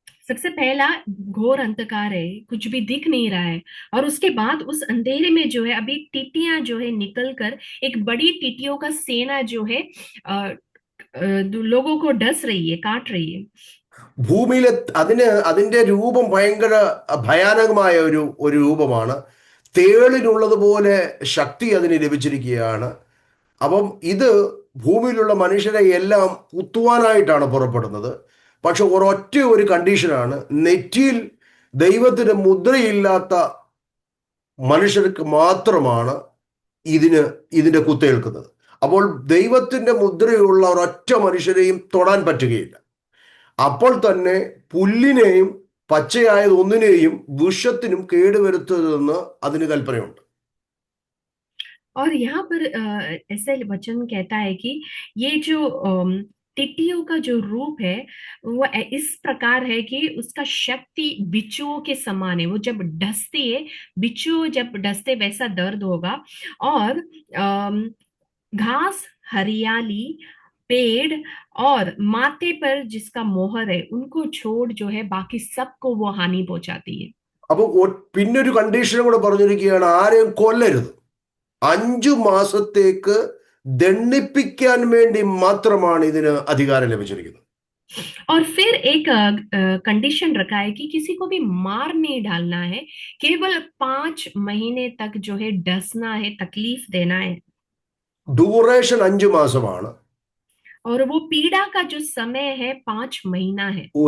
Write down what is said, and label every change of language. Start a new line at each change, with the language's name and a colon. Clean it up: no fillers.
Hindi: सबसे पहला घोर अंधकार है, कुछ भी दिख नहीं रहा है, और उसके बाद उस अंधेरे में जो है अभी टिड्डियां जो है निकल कर एक बड़ी टिड्डियों का सेना जो है लोगों को डस रही है, काट रही है।
Malayalam: ഭൂമിയിലെ അതിന്റെ രൂപം ഭയങ്കര ഭയാനകമായ ഒരു രൂപമാണ്. തേളിനുള്ളതുപോലെ ശക്തി അതിന് ലഭിച്ചിരിക്കുകയാണ്. അപ്പം ഇത് ഭൂമിയിലുള്ള മനുഷ്യരെ എല്ലാം കുത്തുവാനായിട്ടാണ് പുറപ്പെടുന്നത്. പക്ഷെ ഒരൊറ്റ ഒരു കണ്ടീഷനാണ്, നെറ്റിയിൽ ദൈവത്തിന് മുദ്രയില്ലാത്ത മനുഷ്യർക്ക് മാത്രമാണ് ഇതിന്റെ കുത്തേൽക്കുന്നത്. അപ്പോൾ ദൈവത്തിന്റെ മുദ്രയുള്ള ഒരൊറ്റ മനുഷ്യരെയും തൊടാൻ പറ്റുകയില്ല. അപ്പോൾ തന്നെ പുല്ലിനെയും പച്ചയായത് ഒന്നിനെയും വിഷത്തിനും കേടുവരുത്തരുതെന്ന് അതിന് കൽപ്പനയുണ്ട്.
Hindi: और यहाँ पर ऐसे वचन कहता है कि ये जो टिड्डियों का जो रूप है वो इस प्रकार है कि उसका शक्ति बिच्छुओं के समान है। वो जब डसती है, बिच्छू जब डसते वैसा दर्द होगा। और घास, हरियाली, पेड़ और माथे पर जिसका मोहर है उनको छोड़ जो है बाकी सबको वो हानि पहुंचाती है।
Malayalam: അപ്പൊ പിന്നൊരു കണ്ടീഷനും കൂടെ പറഞ്ഞിരിക്കുകയാണ്, ആരെയും കൊല്ലരുത്. 5 മാസത്തേക്ക് ദണ്ഡിപ്പിക്കാൻ വേണ്ടി മാത്രമാണ് ഇതിന് അധികാരം ലഭിച്ചിരിക്കുന്നത്.
Hindi: और फिर एक कंडीशन रखा है कि किसी को भी मार नहीं डालना है, केवल 5 महीने तक जो है डसना है, तकलीफ देना है।
Malayalam: ഡ്യൂറേഷൻ 5 മാസമാണ്.
Hindi: और वो पीड़ा का जो समय है 5 महीना है।